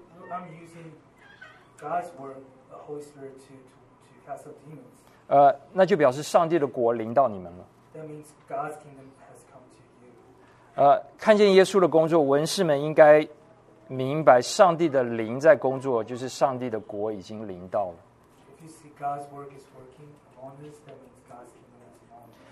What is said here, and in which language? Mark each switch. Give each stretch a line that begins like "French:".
English: I'm using God's word, the Holy Spirit, to cast out demons.
Chinese: 那就表示上帝的国临到你们了。
English: That means God's kingdom has come to you.
Chinese: 看见耶稣的工作，文士们应该明白上帝的灵在工作，就是上帝的国已经临到了。
English: If you see God's work is working on this, that means God's kingdom has come.